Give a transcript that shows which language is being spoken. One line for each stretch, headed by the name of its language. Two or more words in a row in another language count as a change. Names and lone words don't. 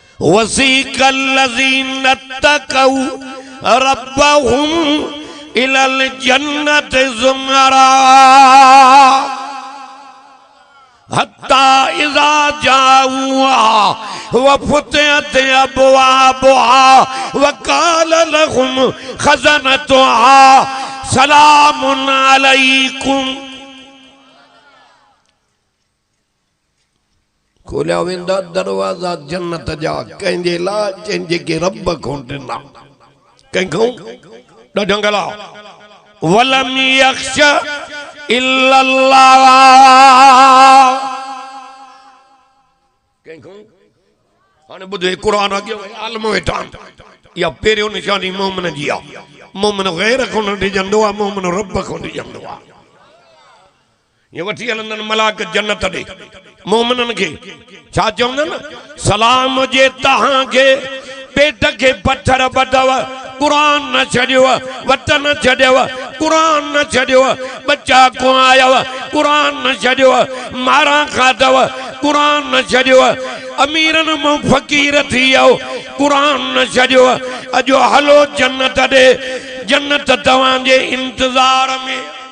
Arabic: وسيق الذين اتقوا ربهم إلى الجنة زمرا حتى إذا جاءوها وفتحت أبوابها وقال لهم خزنتها سلام عليكم.
Sindhi: खोलिया वेंदा दरवाजा जन्नत जा कंहिंजे लाइ जंहिंजे के रब खां ॾिना कंहिंखो ॾढंगला
Arabic: ولم يخش إلا الله
Sindhi: कंहिंखो हाणे ॿुधे क़ुरान अॻियो आलम वेठा इहा पहिरियों निशानी मोमिन जी आहे। मोमिन गैर खां न ॾिजंदो आहे, मोमिन रब खां ॾिजंदो आहे। ये वठी हलंदन मलाक जन्नत ॾे मोमिनन खे छा चवंदन सलाम जे तहां के पेट के पत्थर बधव कुरान न छॾियो वतन छॾियो कुरान न छॾियो बच्चा को आयव कुरान न छॾियो मारा खाधव कुरान न छॾियो अमीरन मां फ़कीर थी वियो कुरान न छॾियो अॼु हलो जन्नत ॾे जन्नत तव्हांजे इंतज़ार में।